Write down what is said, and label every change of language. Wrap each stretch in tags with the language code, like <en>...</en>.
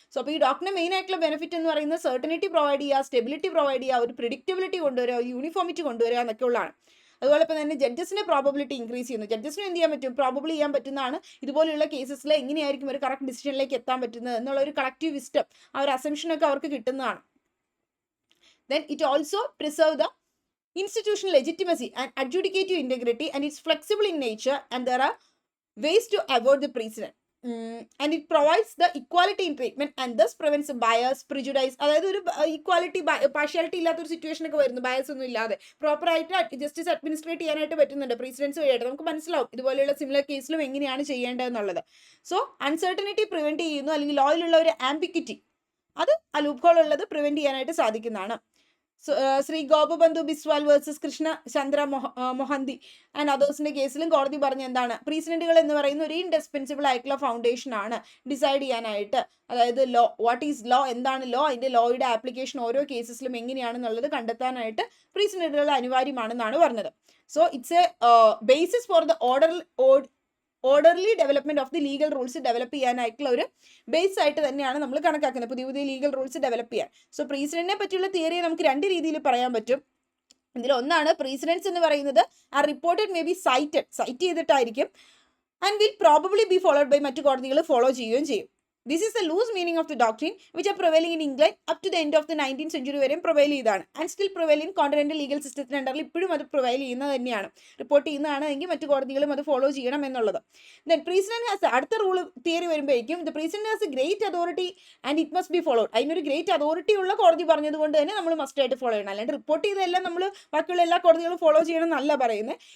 <ml>So അപ്പോൾ ഈ ഡോക്ടറിന് മെയിൻ ആയിട്ടുള്ള ബെനിഫിറ്റ് എന്ന് പറയുന്നത് സെർട്ടനിറ്റി പ്രൊവൈഡ് ചെയ്യുക, സ്റ്റെബിലിറ്റി പ്രൊവൈഡ് ചെയ്യുക, ഒരു പ്രിഡിക്റ്റബിലിറ്റി കൊണ്ടുവരിക, യൂണിഫോമിറ്റി കൊണ്ടുവരിക എന്നൊക്കെ ഉള്ളതാണ്. അതുപോലെ ഇപ്പം തന്നെ ജഡ്ജസിന്റെ പ്രോബബിലിറ്റി ഇൻക്രീസ് ചെയ്യുന്നു. ജഡ്ജസിന് എന്ത് ചെയ്യാൻ പറ്റും, പ്രോബബിൾ ചെയ്യാൻ പറ്റുന്നതാണ് ഇതുപോലെയുള്ള കേസസിൽ എങ്ങനെയായിരിക്കും ഒരു കറക്റ്റ് ഡിസിഷനിലേക്ക് എത്താൻ പറ്റുന്നത് എന്നുള്ള ഒരു കളക്റ്റീവ് വിസ്റ്റം, ആ ഒരു അസംഷനൊക്കെ അവർക്ക് കിട്ടുന്നതാണ്.</ml> <en>Then it also preserve the institutional legitimacy and adjudicative integrity, and it's flexible in nature, and there are ways to avoid the precedent. And it provides the equality in treatment and thus prevents bias, prejudice.</en> <ml>അതായത് ഒരു equality, partiality ഇല്ലാത്തൊരു situation ഒക്കെ വരുന്നു, bias ഒന്നും ഇല്ലാതെ പ്രോപ്പറായിട്ട് justice administrate ചെയ്യാനായിട്ട് പറ്റുന്നുണ്ട് പ്രീസിഡൻസ് വഴിയായിട്ട്. നമുക്ക് മനസ്സിലാവും ഇതുപോലെയുള്ള സിമിലർ കേസിലും എങ്ങനെയാണ് ചെയ്യേണ്ടതെന്നുള്ളത്. സോ അൺസർട്ടനിറ്റി പ്രിവെന്റ് ചെയ്യുന്നു, അല്ലെങ്കിൽ ലോയിലുള്ള ഒരു ആംബിക്വിറ്റി, അത് ആ ലൂപ്പ് ഹോൾ ഉള്ളത് പ്രിവെന്റ് ചെയ്യാനായിട്ട് സാധിക്കുന്നതാണ്. ശ്രീ ഗോപബന്ധു ബിസ്വാൽ വേഴ്സസ് കൃഷ്ണ ചന്ദ്ര മൊഹന്തി ആൻഡ് അതേഴ്സിന്റെ കേസിലും കോടതി പറഞ്ഞ എന്താണ്, പ്രീസിഡന്റുകൾ എന്ന് പറയുന്ന ഒരു ഇൻഡിസ്പെൻസിബിൾ ആയിട്ടുള്ള ഫൗണ്ടേഷൻ ആണ് ഡിസൈഡ് ചെയ്യാനായിട്ട്. അതായത് ലോ, വാട്ട് ഈസ് ലോ, എന്താണ് ലോ, അതിന്റെ ലോയുടെ ആപ്ലിക്കേഷൻ ഓരോ കേസസിലും എങ്ങനെയാണെന്നുള്ളത് കണ്ടെത്താനായിട്ട് പ്രീസിഡന്റുകൾ അനിവാര്യമാണെന്നാണ് പറഞ്ഞത്.</ml> <en>so it's a basis for the orderly development of the legal rules</en> <ml>develop ചെയ്യാനായിട്ടുള്ള ഒരു ബേസ് ആയിട്ട് തന്നെയാണ് നമ്മൾ കണക്കാക്കുന്നത്, പുതിയ പുതിയ ലീഗൽ റൂൾസ് ഡെവലപ്പ് ചെയ്യാൻ. സോ പ്രീസിഡന്റിനെ പറ്റിയുള്ള തിയറിയെ നമുക്ക് രണ്ട് രീതിയിൽ പറയാൻ പറ്റും. ഇതിലൊന്നാണ് പ്രീസിഡൻസ് എന്ന് പറയുന്നത് ആ reported may be site ചെയ്തിട്ടായിരിക്കും</ml> <en>and will probably be followed by</en> <ml>മറ്റു കോടതികൾ ഫോളോ ചെയ്യുകയും ചെയ്യും.</ml> <en>This is the loose meaning of the doctrine which are prevailing in England up to the end of the 19th century</en> <ml>വരെയും പ്രൊവൈൽ ചെയ്താണ്,</ml> <en>and still prevail in continental legal സിസ്റ്റത്തിന് അണ്ടറിൽ</en> <ml>ഇപ്പോഴും അത് പ്രൊവൈൽ ചെയ്യുന്നത് തന്നെയാണ്. റിപ്പോർട്ട് ചെയ്യുന്നതാണ് എങ്കിൽ മറ്റു കോടതികളും അത് ഫോളോ ചെയ്യണം എന്നുള്ളത്.</ml> <en>then precedent has,</en> <ml>അടുത്ത റൂൾ തിയറി വരുമ്പോഴേക്കും</ml> <en>The precedent has a great authority and it must be followed.</en> <ml>അതിനൊരു ഗ്രേറ്റ് അതോറിറ്റി ഉള്ള കോടതി പറഞ്ഞതുകൊണ്ട് തന്നെ നമ്മൾ മസ്റ്റ് ആയിട്ട് ഫോളോ ചെയ്യണം. അല്ലാണ്ട് റിപ്പോർട്ട് ചെയ്തെല്ലാം നമ്മൾ ബാക്കിയുള്ള എല്ലാ കോടതികളും ഫോളോ ചെയ്യണം എന്നല്ല പറയുന്നത്.</ml>